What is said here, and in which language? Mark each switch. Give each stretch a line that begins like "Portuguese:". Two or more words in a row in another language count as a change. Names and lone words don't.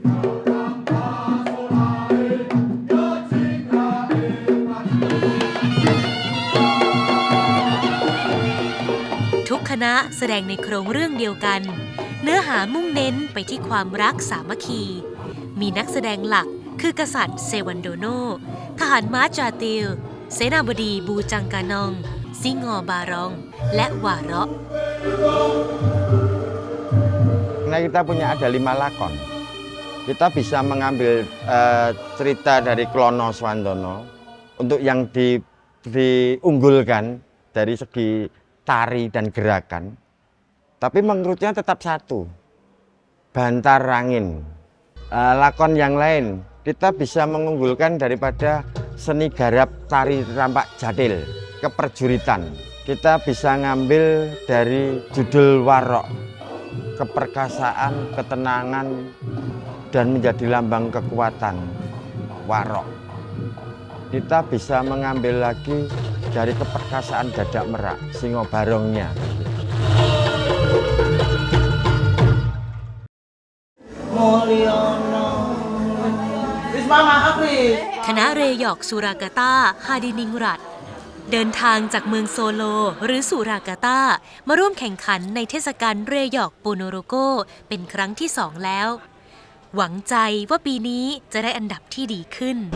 Thai: ทุกคณะแสดงในโครงเรื่องเดียวกัน เนื้อหามุ่งเน้นไปที่ความรักสามัคคี มีนักแสดงหลักคือกษัตริย์เซวันโดโน ทหารม้าจาติล เสนาบดีบูจังกานอง ซิงอบารอง และวาระ
Indonesian: Nah, kita punya ada 5 lakon. Kita bisa mengambil cerita dari Klono Swandono untuk yang diunggulkan dari segi tari dan gerakan. Tapi menurutnya tetap satu, Bantar Rangin. Lakon yang lain kita bisa mengunggulkan daripada seni garap tari rampak jadil, keperjuritan. Kita bisa ngambil dari judul Warok, keperkasaan, ketenangan, dan menjadi lambang kekuatan. Warok. Kita bisa mengambil lagi dari keperkasaan Dadak Merak, Singo Barongnya.
Thai: คณะเรยอกสุรากาตา ฮาดินิงรัต เดินทางจากเมืองโซโลหรือสุรากาตามาร่วมแข่งขันในเทศกาลเรยอกโปโนโรโกเป็นครั้งที่ 2 แล้ว หวังใจว่าปีนี้จะได้อันดับที่ดีขึ้น